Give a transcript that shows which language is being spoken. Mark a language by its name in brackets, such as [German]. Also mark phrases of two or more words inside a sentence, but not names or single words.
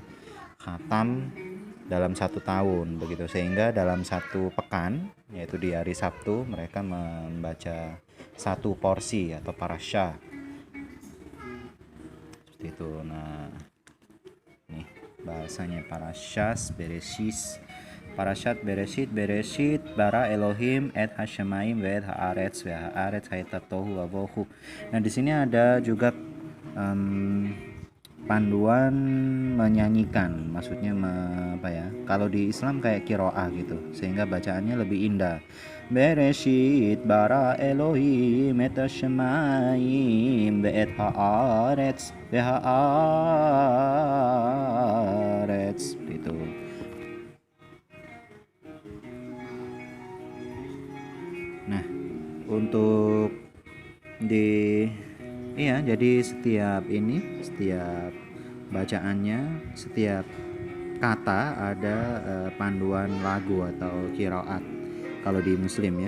[Indonesian] Khatam dalam satu tahun begitu, sehingga dalam satu pekan yaitu di hari Sabtu mereka membaca satu porsi atau parasha seperti itu. Nah, nih bahasanya [Hebrew] פרשת פרשת בראשית ברא אלהים את השמים ואת הארץ והארץ היתה תהו ו. [Indonesian] Nah, di sini ada juga panduan menyanyikan, maksudnya apa ya? Kalau di Islam kayak kiroah gitu, sehingga bacaannya lebih indah. [Hebrew] בראשית ברא אלהים את השמים ואת הארץ והארץ itu. [Indonesian] Nah, untuk di jadi setiap bacaannya, setiap kata ada panduan lagu atau qiraat kalau di Muslim ya.